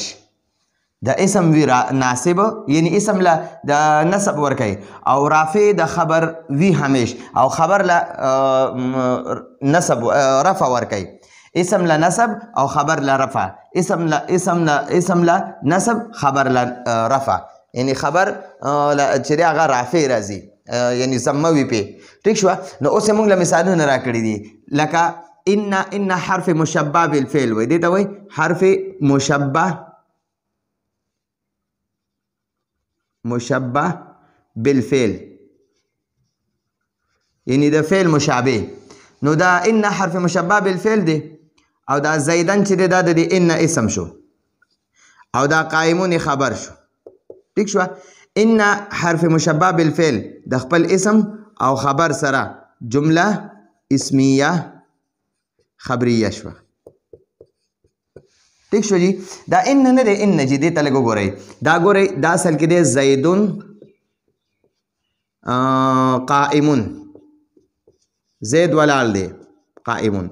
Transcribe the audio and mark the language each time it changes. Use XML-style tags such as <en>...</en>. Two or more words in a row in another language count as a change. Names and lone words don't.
<ps>د اسم وی ناسب یعنی اسم له د نسب ورکوي او رافع د خبر وی همیش او خبر له نسب رفع ورکوي. اسم له نسب او خبر له رفع، اسم له نسب خبر له رفع، یعنی خبر چې دی هغه رافع راځي، یعنی ضمه وي پې. ٹھیک شوه؟ نو اوس یې مونږ له مثالونه راکړي دي، لکه ان</ps> <ar>حرف مشبه بالفعل</ar> <ps>وایي، دې ته وایي</ps> <ar>حرف مشبه بالفعل،</ar> <ps>یعنی د فعل مشابه. نو دا ان</ps> <ar>حرف مشبه بالفعل</ar> <ps>دی او دا زیدن چې دی دا د ان اسم شو او دا قائمون خبر شو. ٹھیک شوه؟ ان</ps> <ar>حرف مشبه بالفعل</ar> <ps>د خپل اسم او خبر سره</ps> <ar>جمله اسمیه خبریه</ar> <ps>شوه. ٹھیک شو جی. دا ان نه دی، ان جی دې ته لږ وګورئ. دا ګورئ دا اصل کې دی</ps> <ar>زیدون قائمون</ar> <ps>زید ولاړ دی قائمون.</ps>